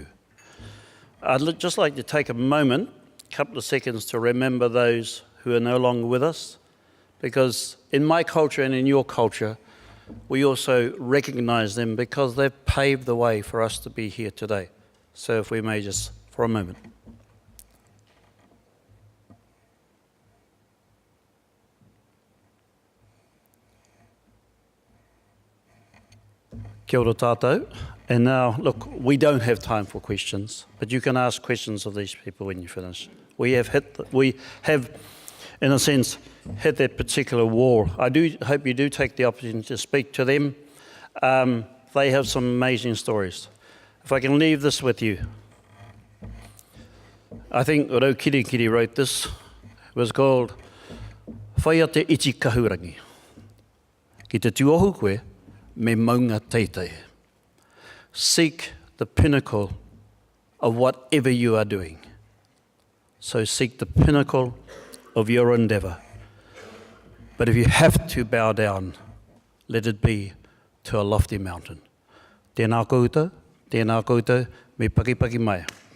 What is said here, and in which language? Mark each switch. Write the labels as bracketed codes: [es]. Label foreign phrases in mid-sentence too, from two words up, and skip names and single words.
[en] I'd just like to take a moment, a couple of seconds, to remember those who are no longer with us, because in my culture and in your culture, we also recognise them because they've paved the way for us to be here today. So if we may just, for a moment. [mi] Kia ora tātou. [en] And now, look, we don't have time for questions, but you can ask questions of these people when you finish. We have, in a sense, hit that particular wall. I do hope you do take the opportunity to speak to them. They have some amazing stories. If I can leave this with you. I think Rau Kirikiri wrote this. It was called Whaia te iti kahurangi. [mi] Ki te tuohu koe, me maunga teitei. [en] Seek the pinnacle of whatever you are doing. So seek the pinnacle of your endeavour. But if you have to bow down, let it be to a lofty mountain. [mi] Tēnā koutou, me paki mai.